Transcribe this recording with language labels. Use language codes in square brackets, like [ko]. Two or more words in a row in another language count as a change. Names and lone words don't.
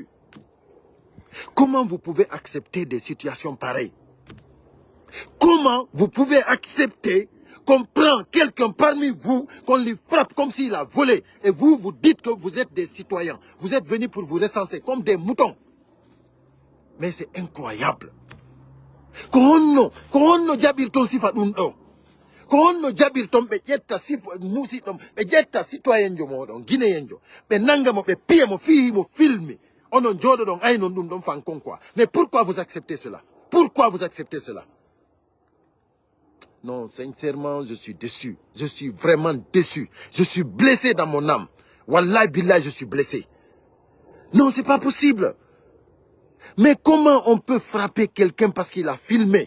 [fr] Comment vous pouvez accepter des situations pareilles? Comment vous pouvez accepter qu'on prend quelqu'un parmi vous, qu'on lui frappe comme s'il a volé, et vous, vous dites que vous êtes des citoyens, vous êtes venus pour vous recenser comme des moutons? Mais c'est incroyable. [ff] Kono jabir ton sifa dum do. Kono jabir ton be jetta sifa musi dum be jetta citoyen jo modon guinéen jo. Be nanga mo be pie mo fi mo filmi. Onon jodo don ay non dum don fankon quoi. [fr] Mais pourquoi vous acceptez cela? Pourquoi vous acceptez cela? Non, sincèrement, je suis déçu. Je suis vraiment déçu. Je suis blessé dans mon âme. [ar] Wallahi billah, [fr] je suis blessé. Non, c'est pas possible. Mais comment on peut frapper quelqu'un parce qu'il a filmé?